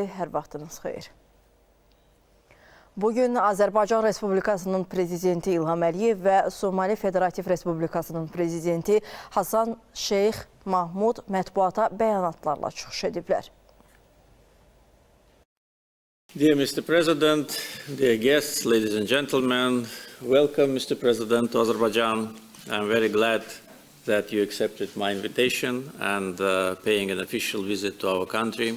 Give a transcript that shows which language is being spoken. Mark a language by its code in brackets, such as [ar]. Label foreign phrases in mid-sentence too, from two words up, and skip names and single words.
[az] Hər vaxtınız xeyir. Bugün Azərbaycan Respublikasının Prezidenti İlham və Somali Federativ Respublikasının Prezidenti Hasan Şeyx Mahmud mətbuata bəyanatlarla çıxış ediblər. [en] Dear Mr. President, dear guests, ladies and gentlemen, welcome Mr. President to Azerbaijan. I'm very glad that you accepted my invitation and paying an official visit to our country.